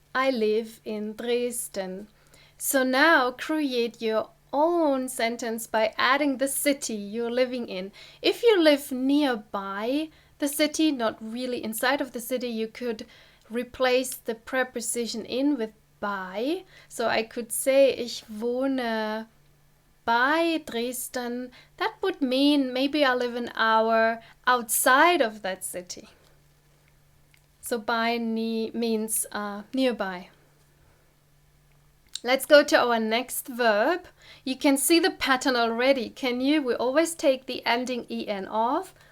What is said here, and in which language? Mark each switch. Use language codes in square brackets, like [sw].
[en] I live in Dresden. So now create your own sentence by adding the city you're living in. If you live nearby the city, not really inside of the city, you could replace the preposition in with bei. So I could say, [de] ich wohne bei Dresden. [en] That would mean maybe I live an hour outside of that city. So by means nearby. Let's go to our next verb. You can see the pattern already, can you? We always take the ending en off.